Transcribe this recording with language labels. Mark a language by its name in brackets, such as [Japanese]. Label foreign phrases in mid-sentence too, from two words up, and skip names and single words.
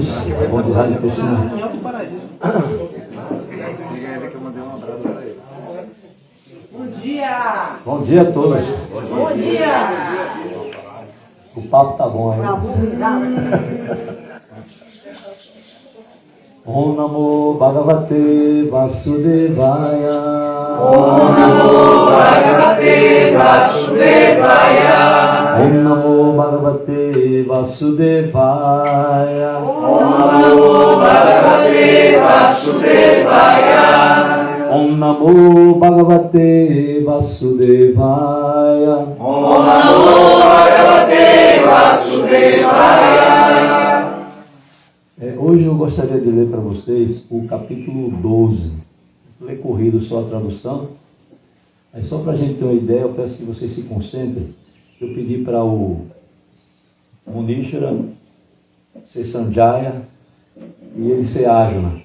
[Portuguese] Bom dia, Rádio Cristina. Bom dia! Bom dia a todos. Bom dia! O papo tá bom aí. [Sanskrit] Om Namo Bhagavate Vasudevaya. Om Namo Bhagavate Vasudevaya. Om Namo Bhagavate Vasudevaya. Om Namo Bhagavate Vasudevaya. Om Namo Bhagavate Vasudevaya. Om Namo Bhagavate Vasudevaya. [Portuguese] Hoje eu gostaria de ler para vocês o capítulo 12. Vou ler corrido só a tradução. Aí só para a gente ter uma ideia, eu peço que vocês se concentrem. Eu pedi para o Munishara ser Sanjaya e ele ser Arjuna.